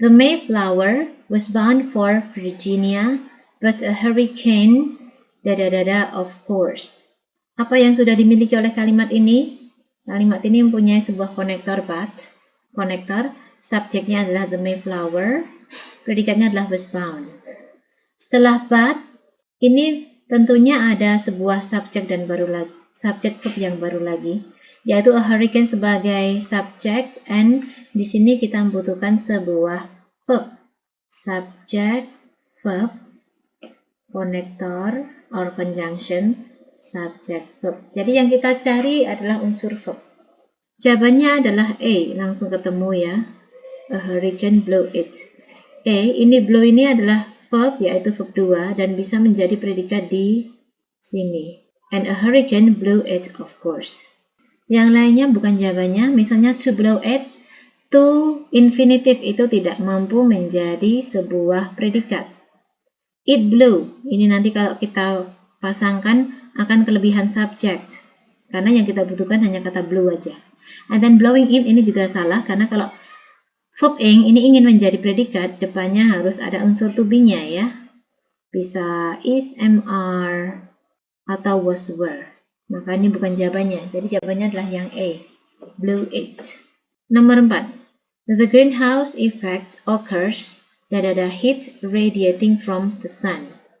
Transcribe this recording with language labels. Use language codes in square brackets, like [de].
[en] The Mayflower was bound for Virginia, but a hurricane, of course. [id] Apa yang sudah dimiliki oleh kalimat ini? Kalimat ini mempunyai sebuah konektor but. Konektor, subjeknya adalah the Mayflower, predikatnya adalah was bound. Setelah but, ini tentunya ada sebuah subjek dan baru lagi, subjek verb yang baru lagi, yaitu [en] a hurricane [id] sebagai subject, and di sini kita membutuhkan sebuah verb. [en] Subject, verb, konektor, or conjunction, subject, verb. [id] Jadi yang kita cari adalah unsur verb. Jawabannya adalah A, langsung ketemu ya. [en] A hurricane blew it. [id] Ini blow ini adalah verb, yaitu verb 2, dan bisa menjadi predikat di sini. [en] And a hurricane blew it, of course. [id] Yang lainnya bukan jawabannya, misalnya [en] to blow it, [id] to infinitive itu tidak mampu menjadi sebuah predikat. [en] It blew, [id] ini nanti kalau kita pasangkan akan kelebihan subject. Karena yang kita butuhkan hanya kata blew aja. [en] And then blowing it [id] ini juga salah, karena kalau verb ing ini ingin menjadi predikat, depannya harus ada unsur to be-nya ya. Bisa is, am, are, atau was, were. Maka ini bukan jawabannya. Jadi jawabannya adalah yang A. [en] Blew it. [id] Nomor 4. [en] The greenhouse effect occurs heat radiating from the sun.